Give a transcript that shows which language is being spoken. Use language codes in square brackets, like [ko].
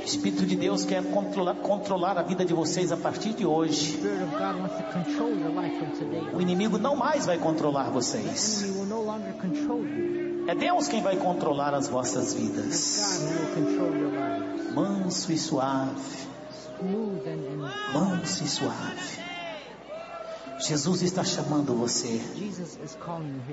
[pt] O Espírito de Deus quer controlar a vida de vocês a partir de hoje. [en] The Spirit of God wants to control your life from today. [pt] O inimigo não mais vai controlar vocês. [en] The enemy will no longer control you. [pt] É Deus quem vai controlar as vossas vidas. [en] It's God who will control your lives. [pt] Manso e suave. [en] Smooth and [pt] manso e suave. Jesus está chamando você. [en] Jesus is calling you here.